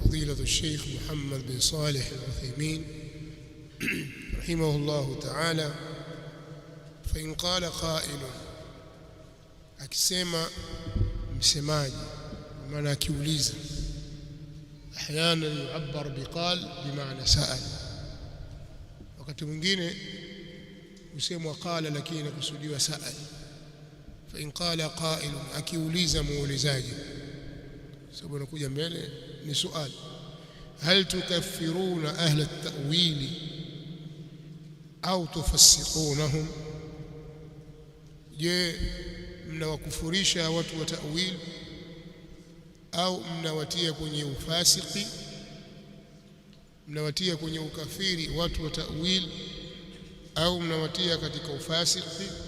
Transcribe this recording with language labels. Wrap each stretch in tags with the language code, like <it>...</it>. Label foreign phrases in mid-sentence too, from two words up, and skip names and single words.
<ar>فضيلة الشيخ محمد بن صالح العثيمين رحمه الله تعالى فإن قال</ar> <sw>قائل akisema msemaji maana akiuliza</sw> <ar>احيانا يعبر بقال بمعنى سأل</ar> <sw>wakati mwingine usemwa qala lakini kusudiwa sa'al</sw> <ar>فإن قال قائل</ar> <sw>akiuliza muulizaji sababu nakuja mbele ni swali</sw> <ar>هل تكفرون أهل التأويل أو تفسقونهم</ar> <sw>je mnawakufurisha watu wa ta'wil au mnawatia kwenye ufasiki mnawatia kwenye ukafiri watu wa ta'wil au mnawatia katika ufasiki</sw>